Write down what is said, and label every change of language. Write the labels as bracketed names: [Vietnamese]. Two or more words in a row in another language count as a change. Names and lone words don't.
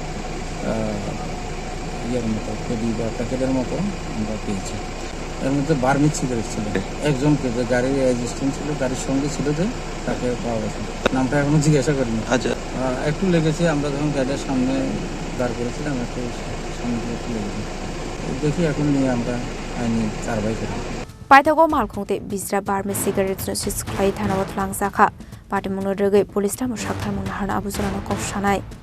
[Bangla] ইয়ের মতো কেডি বা প্যাকেটের মতো আমরা পেয়েছি এর মধ্যে বার্মিজ সিগারেট ছিল একজনকে যে গাড়ির এক্সিস্টেন্স ছিল গাড়ির সঙ্গে ছিল যে তাকে পাওয়া গেছে নামটা এখনো জিজ্ঞাসা করিনি আচ্ছা একটু লেগেছে আমরা যখন গাড়ির সামনে দাঁড় করেছিলাম একটু সামনে একটু লেগেছে দেখি এখন নিয়ে আমরা আইনি কারবাই করি [Kok Borok] Paithago malkhongte bisra [English] Burmese cigarettes [Kok Borok] no sis khlai thanawat Langjakha Bisingo rogei police tamo shaktharmung harna abujana kok shanai